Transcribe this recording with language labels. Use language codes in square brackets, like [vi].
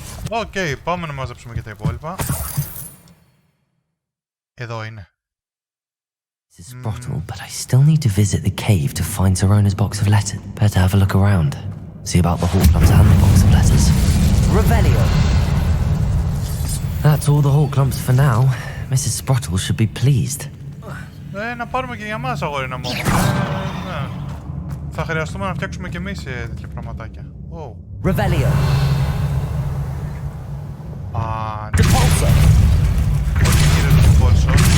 [el] Οκ, πάμε να μαζέψουμε και τα υπόλοιπα. Εδώ είναι. [en] This is Sprottle, but I still need to visit the cave to find Serona's box of letters. Better have a look around. See about the Hawklumps and the box of letters. Revelio! That's all the Hawklumps for now. Mrs. Sprottle should be pleased. [el] Να πάρουμε και για μας, αγόρινα μου. Ναι. Θα χρειαστούμε να φτιάξουμε και εμείς τέτοια πραγματάκια. [en] Revelio! Depulso! [el] Όχι κύριε το Depulso.